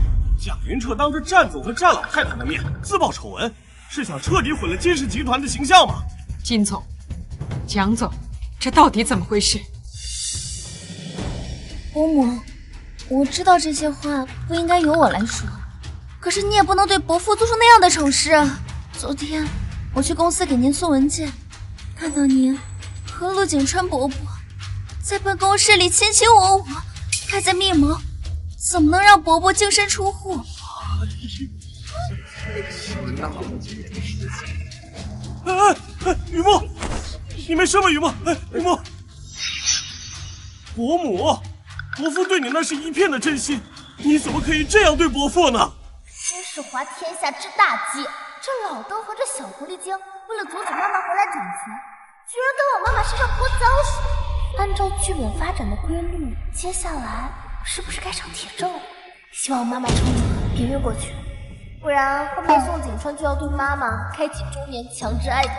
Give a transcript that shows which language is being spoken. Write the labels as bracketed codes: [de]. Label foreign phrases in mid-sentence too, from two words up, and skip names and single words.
[zh] 蔣雲徹當着戰總和戰老太太的面自曝醜聞，是想徹底毀了金氏集團的形象嗎？金總，蔣總，這到底怎麼回事？伯母，我知道這些話不應該由我來說，可是你也不能對伯父做出那樣的醜事啊！昨天我去公司給您送文件，看到您和陸景川伯伯在辦公室裡卿卿我我，還在密謀，怎麼能讓伯伯淨身出戶？雨墨，你沒事吧？雨墨，雨墨，伯母，伯父對你那是一片的真心，你怎麼可以這樣對伯父呢？真是滑天下之大稽！這老登和這小狐狸精為了阻止媽媽回來掌權，居然跟我媽媽身上潑髒水。按照劇本發展的規律，接下來是不是該上鐵證了？希望媽媽撐着別越過去，不然後面宋景川就要對媽媽開啟中年強制愛的。